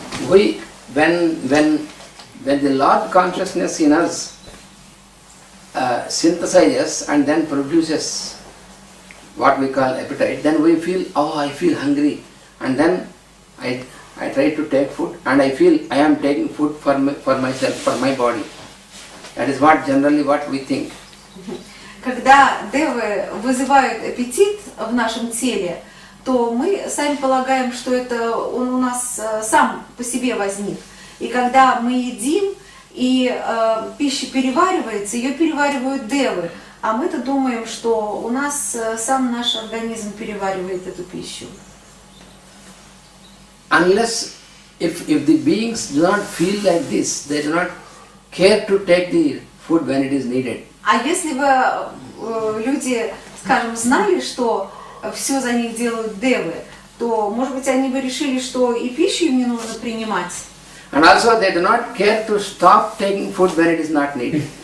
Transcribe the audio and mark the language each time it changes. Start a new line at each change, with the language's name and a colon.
English: when the Lord consciousness in us synthesizes and then produces what we call appetite, then we feel, oh, I feel hungry, and then I try to take food, and I feel I am taking food for myself, for my body. That is generally what we think.
Russian: Когда девы вызывают аппетит в нашем теле, то мы сами полагаем, что это он у нас сам по себе возник. И когда мы едим, и пища переваривается, ее переваривают девы, а мы-то думаем, что у нас сам наш организм переваривает эту пищу.
English: Unless if the beings do not feel like this, they do not care to take the food when it is needed.
Russian: А если бы люди, скажем, знали, что все за них делают девы, то, может быть, они бы решили, что и пищу им не нужно принимать.
English: And also they do not care to stop taking food when it is not needed.